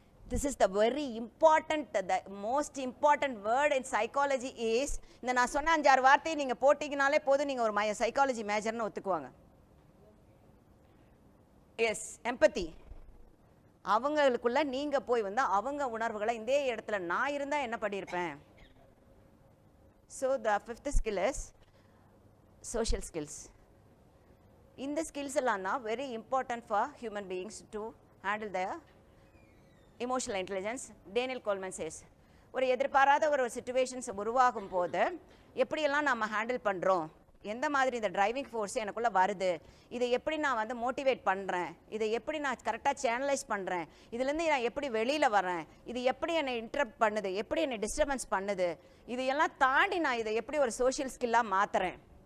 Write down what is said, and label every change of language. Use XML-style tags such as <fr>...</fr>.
<en>This is the very important, the most important word in psychology is,</en> <ta>இந்த நான் சொன்ன 5-6 வார்த்தையை நீங்கள் போட்டிங்கனாலே போதும், நீங்கள் ஒரு சைக்காலஜி மேஜர்னு ஒத்துக்குவாங்க. எஸ், எம்பத்தி. அவங்களுக்குள்ள நீங்கள் போய் வந்து அவங்க உணர்வுகளை இந்த இடத்துல நான் இருந்தால் என்ன பண்ணியிருப்பேன்.</ta> <en>So the 5th skill is social skills.</en> <ta>இந்த ஸ்கில்ஸ் எல்லாம் தான்</ta> <en>Very important for human beings to handle the emotional intelligence.</en> <ta>Daniel Coleman chase, ஒரு எதிர்பாராத ஒரு சிச்சுவேஷன்ஸ் உருவாகும் போது எப்படியெல்லாம் நம்ம ஹேண்டில் பண்ணுறோம், எந்த மாதிரி இந்த டிரைவிங் ஃபோர்ஸ் எனக்குள்ளே வருது, இதை எப்படி நான் வந்து மோட்டிவேட் பண்ணுறேன், இதை எப்படி நான் கரெக்டாக சேனலைஸ் பண்ணுறேன், இதுலேருந்து நான் எப்படி வெளியில் வரேன், இது எப்படி என்னை இன்டரப்ட் பண்ணுது, எப்படி என்னை டிஸ்டர்பன்ஸ் பண்ணுது, இதையெல்லாம் தாண்டி நான் இதை எப்படி ஒரு சோஷியல் ஸ்கில்லாக மாற்றுறேன்.</ta>